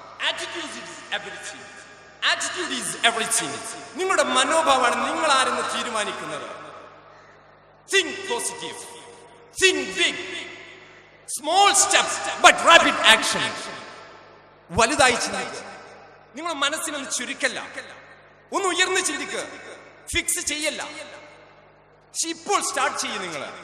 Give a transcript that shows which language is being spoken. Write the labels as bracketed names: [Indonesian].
[English] Attitude is everything. Attitude is everything. [Malayalam] നിങ്ങളുടെ മനോഭാവമാണ് നിങ്ങൾ ആരെന്ന് തീരുമാനിക്കുന്നത്. [English] Think positive. Think big. Small steps but rapid action. [Malayalam] വലുതായി ചിന്തിക്കുക. നിങ്ങളുടെ മനസ്സിനൊന്ന് ചുരുക്കല്ല, ഒന്ന് ഉയർന്ന് ചിന്തിക്കുക. ഫിക്സ് ചെയ്യല്ല, ഇപ്പോൾ സ്റ്റാർട്ട് ചെയ്യും നിങ്ങൾ.